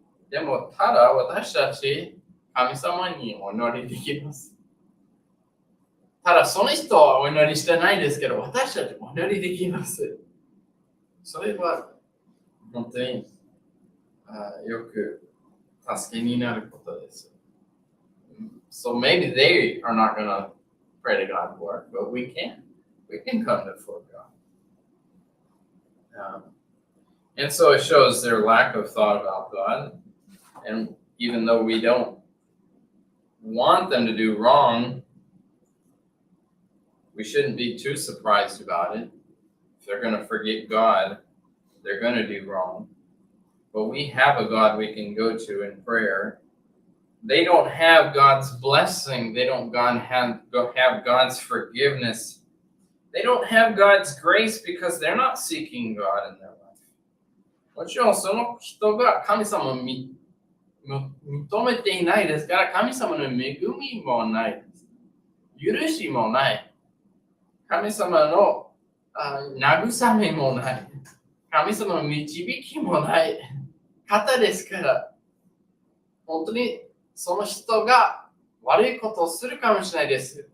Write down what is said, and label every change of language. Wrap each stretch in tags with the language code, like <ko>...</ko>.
<ja>でもただ私たち神様にお祈りできます。ただその人はお祈りしてないですけど私たちお祈りできます。それは本当によく助けになることです。</ja> <en>So maybe they are not going to pray to God for it, but we can. We can come before God. And so it shows their lack of thought about God. And even though we don't want them to do wrong, we shouldn't be too surprised about it. If they're going to forget God, they're going to do wrong. But we have a God we can go to in prayer they don't have God's blessing. They don't have God's forgiveness. They don't have God's grace because they're not seeking God in their life.</en> <ja>もちろんその人が神様を認めていないですから、神様の恵みもないです。許しもない。神様の慰めもない。神様の導きもない方ですから、本当にその人が悪いことをするかもしれないです。</ja>